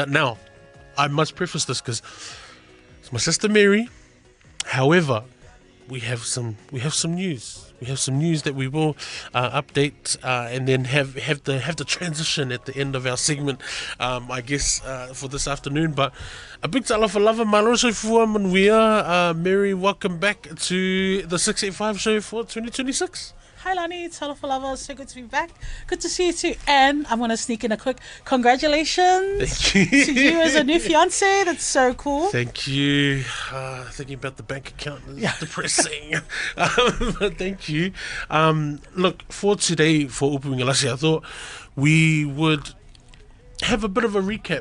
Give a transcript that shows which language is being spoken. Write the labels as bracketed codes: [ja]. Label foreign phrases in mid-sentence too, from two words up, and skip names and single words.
[en] Now, I must preface this because it's my sister Mary. However, we have some news. We have some news that we will update and then have the transition at the end of our segment, I guess, for this afternoon. But a big [sm] talofa lava maloso fua manuia. [en] Mary, welcome back to the 685 show for 2026. Hi Lani, [sm] talofa lava, [en] so good to be back. Good to see you too. And I'm going to sneak in a quick congratulations to you as a new fiance. That's so cool. Thank you. Thinking about the bank account is depressing. But thank you. Look, for today, for Upu Uiga Lasi, I thought we would have a bit of a recap.